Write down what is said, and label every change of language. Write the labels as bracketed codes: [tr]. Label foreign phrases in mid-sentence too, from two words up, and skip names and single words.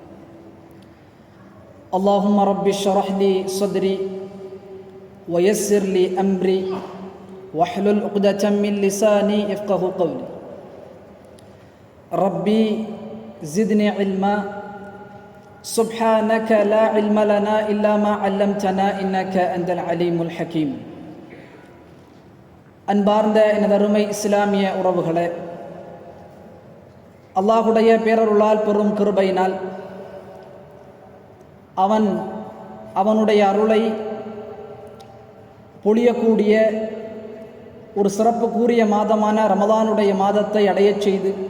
[ar] اللهم رب اشرح لي صدري ويسر لي أمري واحلل عقدة من لساني يفقهوا قولي. ربي زدني علما سبحانك لا علم لنا إلا ما علمتنا إنك أنت العليم الحكيم. [ta] அன்பார்ந்த எனதருமை இஸ்லாமிய உறவுகளே, அல்லாஹுடைய பேரருளால் பெரும் கிருபையினால் அவனுடைய அருளை பொழியக்கூடிய ஒரு சிறப்புக்குரிய மாதமான ரமதானுடைய மாதத்தை அடையச் செய்து